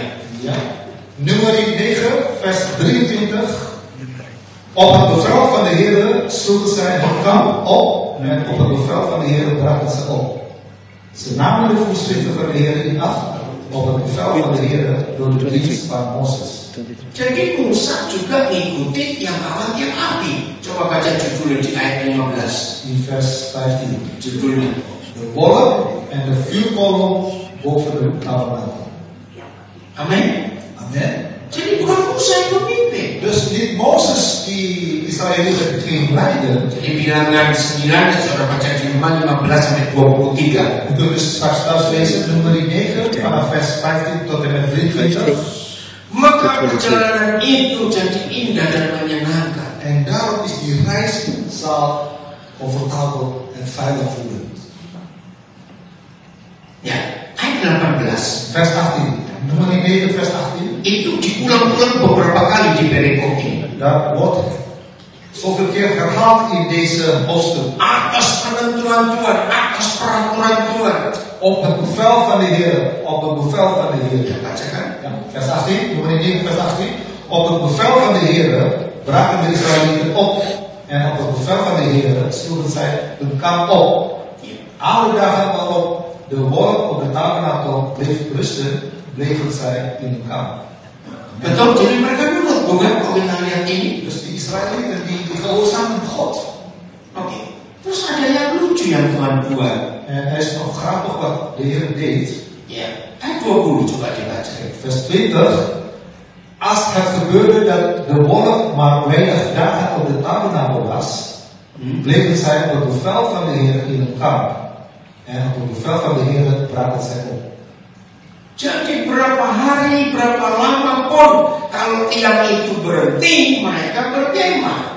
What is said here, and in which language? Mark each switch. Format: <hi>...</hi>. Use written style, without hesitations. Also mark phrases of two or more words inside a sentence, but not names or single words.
<nl>Ja. Numeri 9, vers 23. Op het bevel van de Heer sloegen zij het kamp op en op het bevel van de Heer brachten ze op. Ze namen de voorschriften van de Heer in acht op het bevel van de Heer door de dienst van Mozes.</nl> <id>Jadi Musa juga ngikutin yang awalnya api. Coba baca judulnya di ayat 15.</id> <nl>In vers 15.</nl> <id>Judulnya.</id> <nl>De wolk en de vuurkolom boven de tabernakel.</nl> <id>Amin.</id> <nl>Amen.</nl> <id>Jadi bukan Musa yang memimpin.</id> <nl>Dus niet Mozes die Israëlieten ging leiden.</nl> <id>Jadi bilangan 9, saudara baca di 15 sampai 23.</id> <nl>We kunnen dus straks thuis lezen, nummer 9, vanaf vers 15 tot en met 23.</nl> <id>Maka perjalanan itu jadi indah dan menyenangkan.</id> <nl>En daarom is die reis zal comfortabel en veilig voelen.</nl> <id>Ya, ayat 18.</id> <nl>Vers 18. Nummer 9, vers 18.</nl> <id>Itu diulang-ulang beberapa kali di perikop ini.</id> <nl>Dat wordt zoveel keer herhaald in deze hoofdstuk.</nl> <id>Atas penentuan Tuhan, atas peraturan Tuhan.</id> <nl>Op het bevel van de Heer, op het bevel van de Heer.</nl> <id>Bacakan.</id> <nl>Ja, vers 18, nummer 9, vers 18. Op het bevel van de Heer braken de Israëlieten op. En op het bevel van de Heer sloegen zij hun kamp op. Alle dagen waarop de wolk op de tabernakel bleef rusten, bleven zij in hun kamp.</nl> <id>Betul, jadi mereka nurut bukan kalau kita lihat ini.</id> <nl>Dus die Israëlieten die gehoorzamen God.</nl> <id>Oke. Terus ada yang lucu yang Tuhan buat.</id> <nl>En er is nog grappig wat de Heer deed.</nl> <id>Ya, ayat 20 coba dibaca.</id> <nl>Vers 20. Als het gebeurde dat de wolk maar weinig dagen op de tabernakel was, bleven zij op het bevel van de Heer in hun kamp. En op het bevel van de Heer braken zij op.</nl> <id>Jadi berapa hari, berapa lama pun kalau tiang itu berhenti, mereka berkemah.</id>